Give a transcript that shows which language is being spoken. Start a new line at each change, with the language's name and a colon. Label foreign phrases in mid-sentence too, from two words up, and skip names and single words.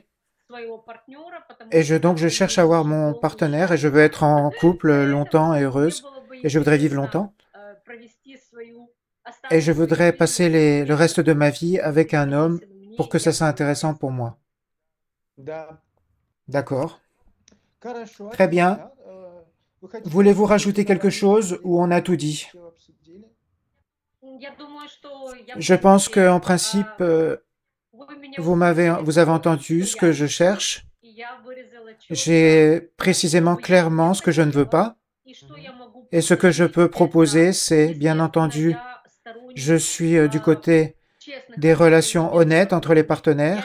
French: Et donc je cherche à avoir mon partenaire et je veux être en couple longtemps et heureuse. Et je voudrais vivre longtemps. Et je voudrais passer le reste de ma vie avec un homme pour que ça soit intéressant pour moi.
Russian: Да.
French: D'accord.
Russian: Хорошо.
French: Très bien.
Russian: Да, вы хотите
French: Voulez-vous rajouter quelque chose ou on a tout dit?
Russian: всё обсудили?
French: Je pense qu'en principe, vous avez entendu ce que je cherche. J'ai précisément clairement ce que je ne veux pas. Et ce que je peux proposer, c'est, bien entendu, je suis du côté des relations honnêtes entre les partenaires.